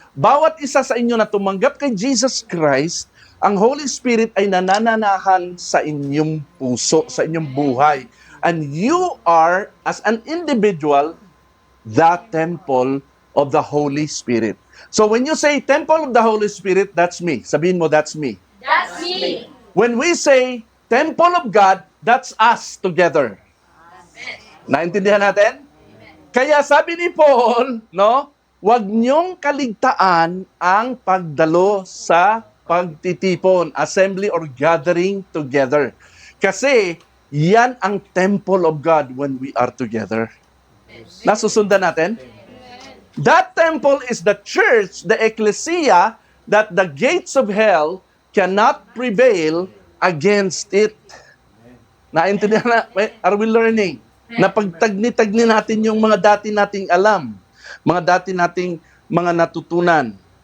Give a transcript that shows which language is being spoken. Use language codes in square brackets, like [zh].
[tl] Bawat isa sa inyo na tumanggap kay Jesus Christ, ang Holy Spirit ay nanananahan sa inyong puso, sa inyong buhay. [en] And you are, as an individual, the temple of the Holy Spirit. So when you say temple of the Holy Spirit, that's me. [tl] Sabihin mo, [en] that's me. That's me. When we say temple of God, that's us together. [tl] Naintindihan natin? Kaya sabi ni Paul, no, huwag niyong kaligtaan ang pagdalo sa pagtitipon, [en] assembly or gathering together. [tl] Kasi yan ang [en] temple of God when we are together. [tl] Nasusundan natin? [en] That temple is the church, the ecclesia, that the gates of hell cannot prevail against it. [tl] Naintindihan na? [en] Are we learning? [tl] Na pagtagni-tagni natin yung mga dati nating alam, mga dati nating mga natutunan.